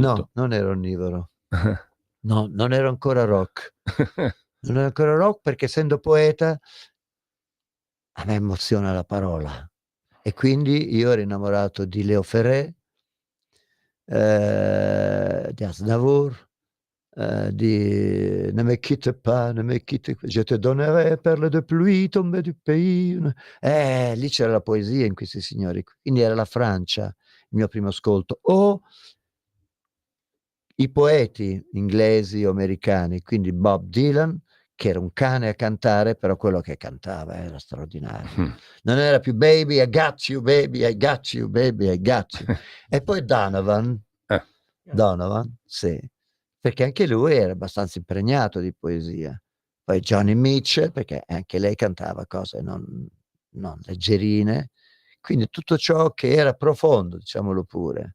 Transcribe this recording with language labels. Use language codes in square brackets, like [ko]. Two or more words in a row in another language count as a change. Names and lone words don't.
[it] No, non ero onnivoro. No, non ero ancora rock. Non ero ancora rock perché, essendo poeta, a me emoziona la parola. E quindi io ero innamorato di Léo Ferré, di Aznavour, di [fr] Ne me quitte pas, ne me quitte, je te donnerai perle de pluie tombée du pays. [it] Lì c'era la poesia in questi signori, quindi era la Francia il mio primo ascolto. O i poeti inglesi o americani, quindi Bob Dylan, che era un cane a cantare, però quello che cantava era straordinario. Non era più [en] baby, I got you, baby, I got you, [it] baby, I got you. E poi Donovan, sì, perché anche lui era abbastanza impregnato di poesia. Poi Johnny Mitchell, perché anche lei cantava cose non leggerine, quindi tutto ciò che era profondo, diciamolo pure.